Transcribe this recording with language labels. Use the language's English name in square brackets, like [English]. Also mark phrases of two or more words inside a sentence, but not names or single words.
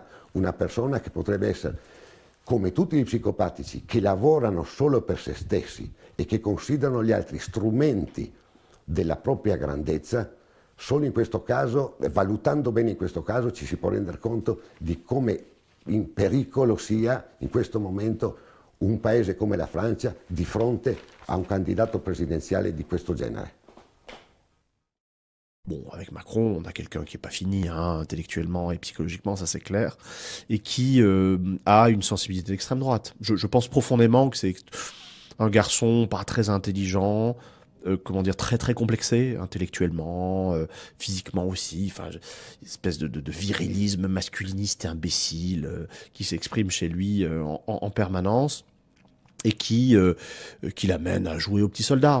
[Italian] Una persona che potrebbe essere, come tutti gli psicopatici, che lavorano solo per se stessi e che considerano gli altri strumenti della propria grandezza, solo in questo caso, valutando bene in questo caso, ci si può rendere conto di come in pericolo sia in questo momento un paese come la Francia di fronte [French] à un candidat présidentiel de ce genre. Bon, avec Macron, on a quelqu'un qui n'est pas fini, hein, intellectuellement et psychologiquement, ça c'est clair, et qui a une sensibilité d'extrême droite. Je pense profondément que c'est un garçon pas très intelligent, comment dire, très très complexé, intellectuellement, physiquement aussi, enfin, une espèce de virilisme masculiniste et imbécile qui s'exprime chez lui en permanence et qui l'amène à jouer aux petits soldats.